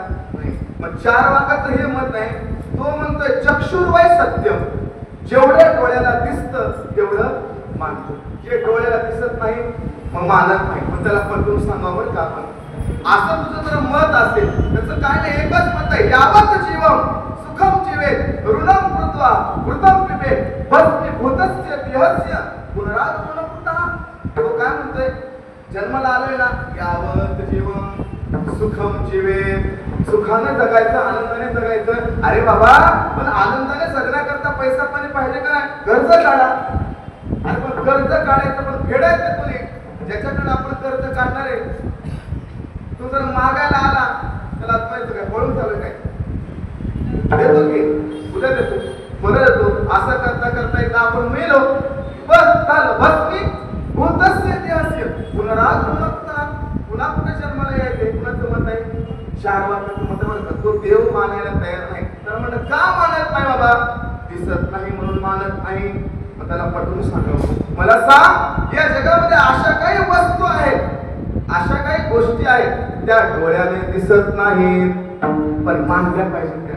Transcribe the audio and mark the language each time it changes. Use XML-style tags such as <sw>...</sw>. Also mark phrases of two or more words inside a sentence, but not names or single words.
<mr>नाही. मग 4 वाकाचं हे मत आहे. तो म्हणतोय</mr> <sa>चक्षुर्वय सत्यम.</sa> <mr>जेवढ्या डोळ्याला दिसतं तेवढं मानतो. जे डोळ्याला दिसत नाही मग मानत नाही. मग त्याला पटवून सांगावं का आपण? असं तुझं जर मत असेल त्याचं काय नाही, एकच मत आहे.</mr> <sa>यावत जीवम सुखम जीवेत ऋणम कृत्वा कृतम पिबेत भस्मीभूतस्य देहस्य पुनरागमनकृतः.</sa> <mr>तो काय म्हणतोय? जन्माला आलोय ना,</mr> <sa>यावत जीवम सुखम जीवेत.</sa> <mr>सुखाने जगायचं, आनंदाने जगायचं. अरे बाबा पण आनंदाने जगण्याकरता पैसा पाणी पाहिजे का नाही? कर्ज काढा. अरे पण कर्ज काढायचं पण फेडायचं कोणी? ज्याच्याकडे आपण कर्ज काढणार आहे तो जर मागायला आला त्याला आत्मायचं काय? पळून चालू काय? देतो की उद्या देतो, बरं देतो. असं करता करता एकदा आपण मेलो बस झालं.</mr> <sa>भस्मी भूतस्य देहस्य पुनरागमनकृतः.</sa> <mr>पुन्हा कुठे जन्माला यायचे? कुणाचं मत आहे? 4 वाक्याचं मत म्हणतात. तो देव मानायला तयार नाही. तर म्हणलं का मानत नाही बाबा? दिसत नाही म्हणून मानत नाही. मग त्याला पटवून सांगावं. मला सांग या जगामध्ये अशा काही वस्तू आहेत, अशा काही गोष्टी आहेत त्या डोळ्याने दिसत नाहीत पण मानल्या पाहिजेत त्याने.</mr>